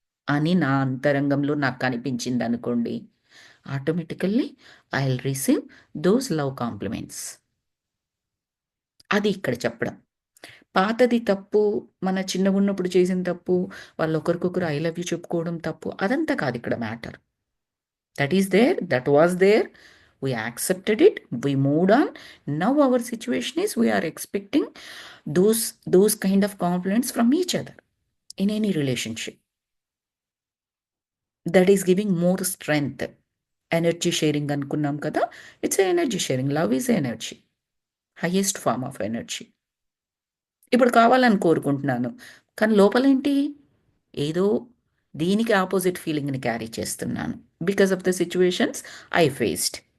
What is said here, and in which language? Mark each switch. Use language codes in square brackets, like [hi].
[te] అని నా అంతరంగంలో నాకు కనిపించిందనుకోండి. [en] Automatically I will receive those love compliments. [te] అది ఇక్కడ చెప్పడం. పాతది తప్పు, మన చిన్నగున్నప్పుడు చేసిన తప్పు, వాళ్ళొకరికొకరు [en] I love you [te] చెప్పుకోవడం తప్పు. అదంతా కాదిక్కడ matter. [en] That is there, that was there. We accepted it, we moved on. Now our situation is we are expecting those kind of compliments from each other in any relationship. That is giving more strength. [te] Energy sharing అనుకున్నాం కదా! [en] It's a energy sharing. Love is energy. Highest form of energy. [te] ఇప్పుడు కావాలని కోరుకుంటున్నాను. కానీ లోపలేంటి? ఏదో దీనికి opposite ఫీలింగ్‌ని carry చేస్తున్నాను. [en] Because of the situations I faced.